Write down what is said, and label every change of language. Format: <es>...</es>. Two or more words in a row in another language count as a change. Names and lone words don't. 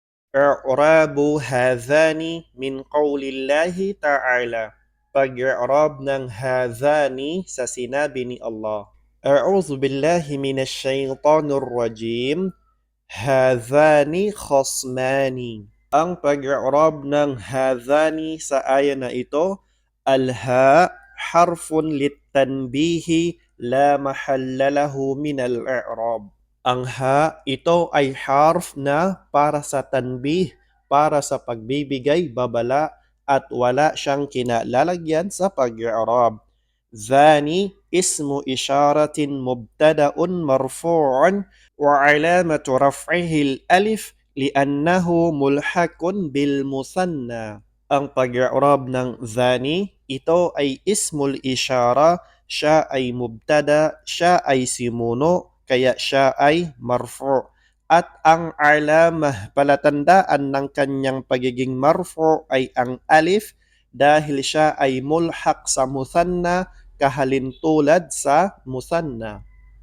<ar>إعراب هذان من قول الله تعالى.</ar> <tl>Pag-i'rab ng hadhani sa sinabi ni Allah.</tl> <ar>أعوذ بالله من الشيطان الرجيم. هذان خصمان.</ar> <tl>Ang pag-i'rab ng hadhani sa aya na ito,</tl> <ar>الهاء حرف للتنبيه لا محل له من الإعراب.</ar> <tl>Ang ha, ito ay harf na para sa tanbih, para sa pagbibigay babala at wala siyang kinalalagyan sa pag-i'rab.</tl> <ar>ذاني اسم إشارة مبتدأ مرفوع وعلامة رفعه الألف لأنه ملحق بالمثنى.</ar> <tl>Ang pag-i'rab ng zani, ito ay</tl> <ar>اسم الإشارة,</ar> <tl>siya ay mubtada, siya ay simuno, kaya siya ay marfu'. At ang alamah, palatandaan ng kanyang pagiging marfu' ay ang alif dahil siya ay mulhaq sa musanna, kahalintulad sa musanna.</tl>